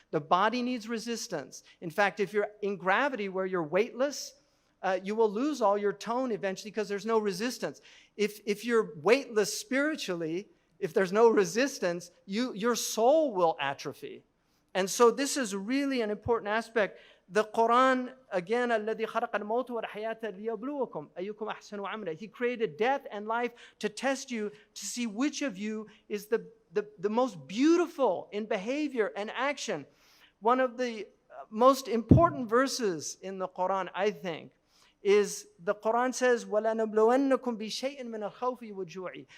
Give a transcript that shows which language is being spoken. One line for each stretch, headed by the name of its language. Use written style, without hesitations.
English: The body needs resistance. In fact, if you're in gravity where you're weightless, you will lose all your tone eventually because there's no resistance. If you're weightless spiritually, if there's no resistance, your soul will atrophy. And so this is really an important aspect. The Quran, again,
Arabic: الَّذِي خَلَقَ الْمَوْتَ وَالْحَيَاةَ لِيَبْلُوَكُمْ أَيُّكُمْ أَحْسَنُ عَمَلًا.
English: He created death and life to test you, to see which of you is the most beautiful in behavior and action. One of the most important verses in the Quran, I think, is the Quran says,
Arabic: وَلَنَبْلُوَنَّكُمْ بِشَيْءٍ مِّنَ الْخَوْفِ وَالْجُوعِ.